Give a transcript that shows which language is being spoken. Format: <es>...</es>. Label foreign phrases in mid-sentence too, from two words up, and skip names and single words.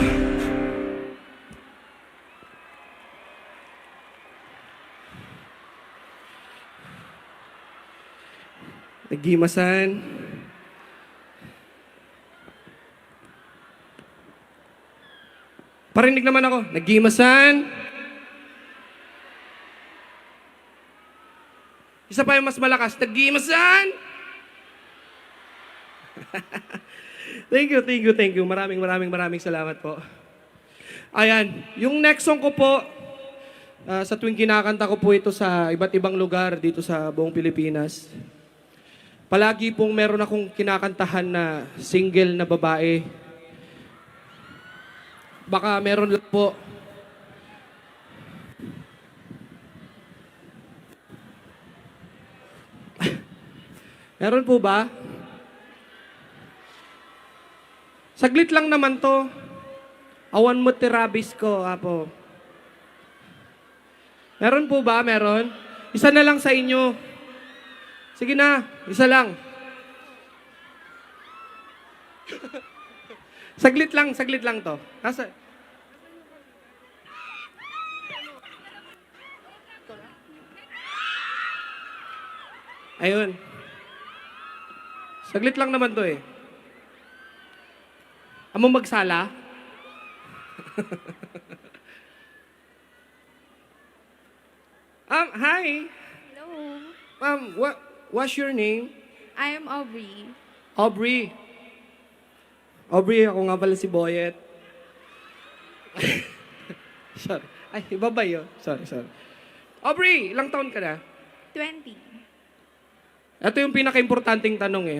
<ilo>Naggimasan.</ilo> <tl>Parinig naman ako. Naggimasan. Isa pa yung mas malakas.</tl> <ilo>Naggimasan.</ilo> <en>Thank you.</en> <tl>Maraming salamat po. Ayan, yung</tl> <en>next song</en> <tl>ko po, sa tuwing kinakanta ko po ito sa iba't ibang lugar dito sa buong Pilipinas. Palagi pong meron akong kinakantahan na single na babae. Baka meron lang po. Meron po ba? Saglit lang naman to.</tl> <ilo>Awan mo tirabis ko, apo.</ilo> <tl>Meron po ba? Meron? Isa na lang sa inyo. Sige na, isa lang. Saglit lang to. Ayun. Saglit lang naman to eh. Amo magsala?</tl> <en>Hi. Hello. What's your name? I am Aubrey.</en> <tl>Aubrey, ako nga pala si Boyet. Sorry. Ay, iba ba yun? Sorry. Aubrey, ilang taon ka na? 20. Ito yung pinaka-importanting tanong eh.</tl>